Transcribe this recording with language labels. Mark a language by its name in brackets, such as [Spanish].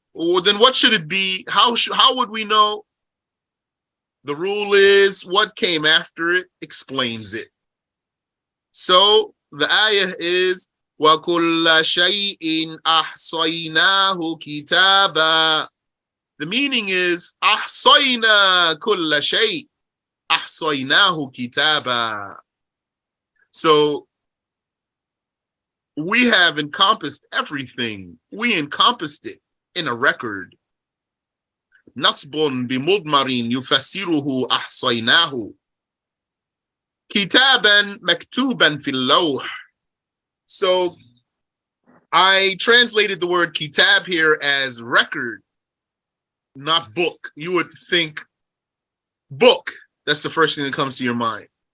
[English] Well, then what should it be? How would we know? The rule is what came after it explains it. So the ayah is [Arabic] وَكُلَّ شَيْءٍ أَحْصَيْنَاهُ كِتَابًا. [English] The meaning is [Arabic] أَحْصَيْنَا كُلَّ شَيْءٍ أَحْصَيْنَاهُ كِتَابًا. [English] So we have encompassed everything. We encompassed it in a record. [Arabic] نصب بمضمر يفسره أحصيناه كتابا مكتوبا في اللوح. [English] So I translated the word kitab here as record, not book. You would think book. That's the first thing that comes to your mind.